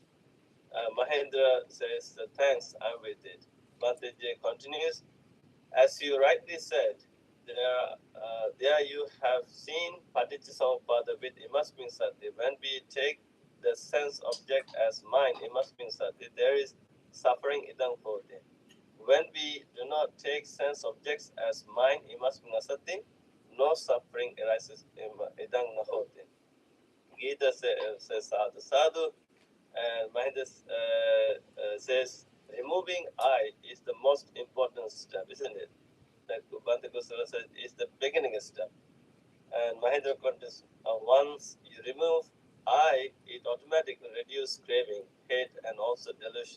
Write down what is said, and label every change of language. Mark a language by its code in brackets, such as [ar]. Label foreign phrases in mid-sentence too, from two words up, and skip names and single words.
[en] Mahendra says, thanks, I'm with it. Bhante continues, as you rightly said, there you have seen Paticcasamuppada with [pi] Imasmin Sati. [en] When we take the sense object as mind, [pi] Imasmin Sati, [en] there is suffering [pi] idang hoti. [en] When we do not take sense objects as mind, [pi] Imasmin Sati, [en] no suffering arises [pi] idang nahoti. Gita says sadhu sadhu, [en] and Mahendra says removing I is the most important step, isn't it? That Bhante Kusala says is the beginning step. And Mahendra continues, once you remove I, it automatically reduces craving, hate, and also delusion.